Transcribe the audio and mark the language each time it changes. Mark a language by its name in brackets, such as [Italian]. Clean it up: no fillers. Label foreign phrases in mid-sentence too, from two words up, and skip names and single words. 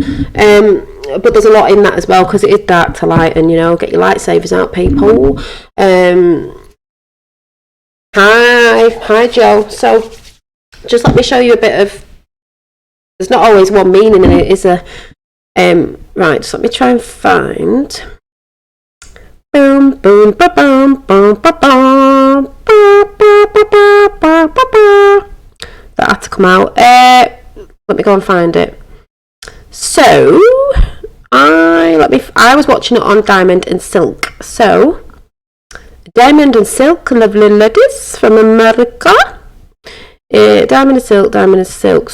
[English] But there's a lot in that as well, because it is dark to light, and, you know, get your lightsabers out, people. Hi, Joe. So, just let me show you a bit of... There's not always one meaning in it, is there? Right, just let me try and find... Boom, boom, ba boom, boom, ba boom, ba ba ba ba ba ba ba. That had to come out. Let me go and find it. So, I was watching it on Diamond and Silk. So, Diamond and Silk, lovely ladies from America. Diamond and Silk.